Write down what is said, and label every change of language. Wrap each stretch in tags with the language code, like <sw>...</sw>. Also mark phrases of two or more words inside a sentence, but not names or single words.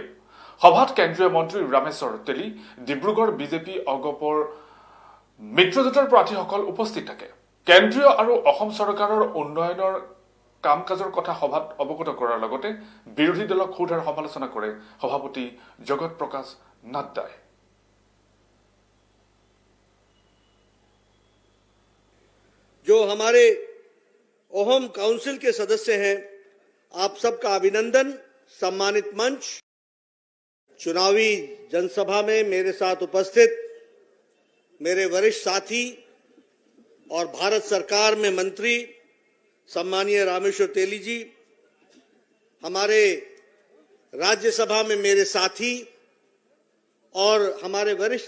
<as>সভাত কেন্দ্ৰীয় মন্ত্ৰী ৰামেশ্বৰ তেলী, ডিব্ৰুগড় বিজেপি অগপৰ মিত্ৰজোঁটৰ প্ৰাৰ্থীসকল উপস্থিত থাকে। কেন্দ্ৰীয় আৰু অসম চৰকাৰৰ উন্নয়নৰ কাম কাজৰ কথা সভাত অৱগত কৰাৰ লগতে বিৰোধী দলক সোধাৰ সমালোচনা কৰে সভাপতি জগত প্ৰকাশ নাড্ডাই।</as> <hi>जो हमारे ओहम काउंसिल के सदस्य हैं, आप सबका अभिनंदन। सम्मानित मंच, चुनावी जनसभा में मेरे साथ उपस्थित मेरे वरिष्ठ साथी और भारत सरकार में मंत्री सम्मानीय रामेश्वर तेली जी, हमारे राज्यसभा में मेरे साथी और हमारे वरिष्ठ</hi>